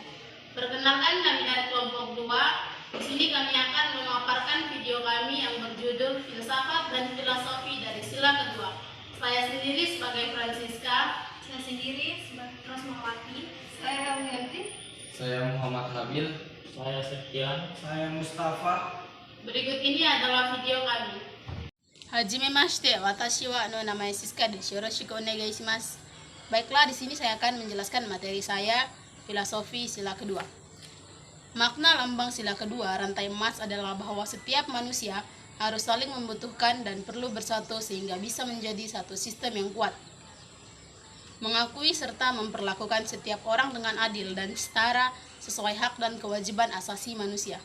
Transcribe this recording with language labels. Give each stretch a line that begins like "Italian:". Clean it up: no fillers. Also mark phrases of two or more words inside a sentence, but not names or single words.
Indonesian: Perkenalkan, kami dari kelompok 2. Di sini kami akan memaparkan video kami yang berjudul Filsafat dan Filosofi dari Sila kedua. Saya sendiri sebagai Francisca. Saya sendiri sebagai Rosmawati. Saya Wiyanti. Saya Muhammad Habil. Saya Septian. Saya Mustafa. Berikut ini adalah video kami.
Japanese: はじめまして、私は名前 Siska です. よろしくお願いします.
Indonesian: Baiklah, di sini saya akan menjelaskan materi saya, filosofi sila kedua. Makna lambang sila kedua, rantai emas, adalah bahwa setiap manusia harus saling membutuhkan dan perlu bersatu sehingga bisa menjadi satu sistem yang kuat. Mengakui serta memperlakukan setiap orang dengan adil dan setara sesuai hak dan kewajiban asasi manusia.